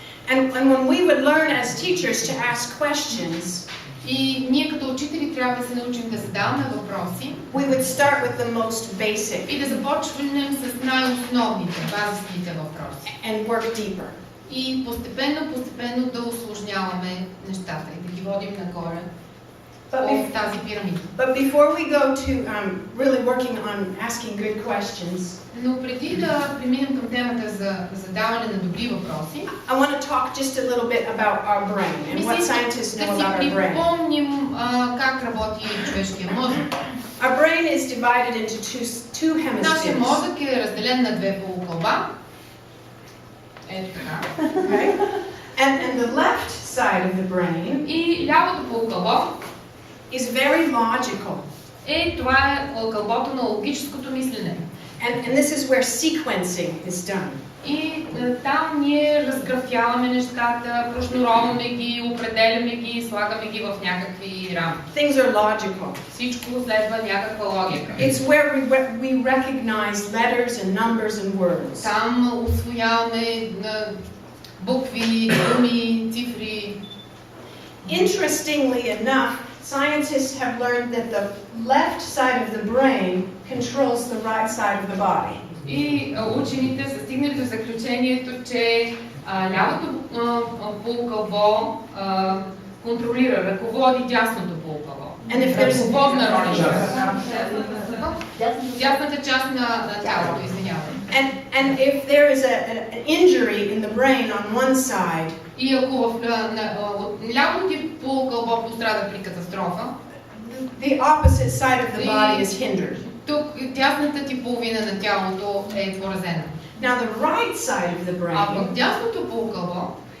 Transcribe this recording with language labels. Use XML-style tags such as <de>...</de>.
<en>And when we would learn as teachers to ask questions,</en> <bg>И ние като учители трябва да се научим да задаваме въпроси</bg> <en>we would start with the most basic</en> <bg>и да започнем с най-основните, базисните въпроси.</bg> <en>and work deeper.</en> <bg>И постепенно да усложняваме нещата и да ги водим нагоре</bg> <en>But</en> <bg>тази пирамида.</bg> <en>But before we go to really working on asking good questions,</en> <bg>Но преди да преминем към темата за задаване на добри въпроси,</bg> <en>I want to talk just a little bit about our brain and what scientists know about our</en> <bg>да</bg> <en>brain.</en> <bg>си припомним как работи човешкия мозък.</bg> <en>Our brain is divided into two</en> <bg>Нашия</bg> <en>hemispheres.</en> <bg>мозък е разделен на две полукълба. Ето така.</bg> <en>Okay? And the left side of the brain</en> <bg>И лявото полукълбо</bg> <en>is very logical.</en> <bg>това е кълбото на логическото мислене.</bg> <en>And this is where sequencing is done.</en> <bg>И там ние разграфяваме нещата, прошнуроваме ги, определяме ги, слагаме ги в някакви рамки.</bg> <en>Things are logical.</en> <bg>Всичко следва някаква логика.</bg> <en>It's where we recognize letters and numbers and words.</en> <bg>Там усвояваме букви, думи, цифри.</bg> <en>Interestingly enough, scientists have learned that the left side of the brain controls the right side of the body.</en> <bg>И учените са стигнали до заключението, че лявото полукълбо контролира, ръководи дясното полукълбо. Ръководна роля. Дясната част на тялото, извинявам.</bg> <en>And if there is an injury in the brain on one side,</en> <bg>И ако лявото ти полукълбо пострада при катастрофа,</bg> <en>the opposite side of the body is hindered.</en> <bg>Тук дясната ти половина на тялото е поразена.</bg> <en>Now the right side of the brain</en> <bg>А пък дясното полукълбо</bg>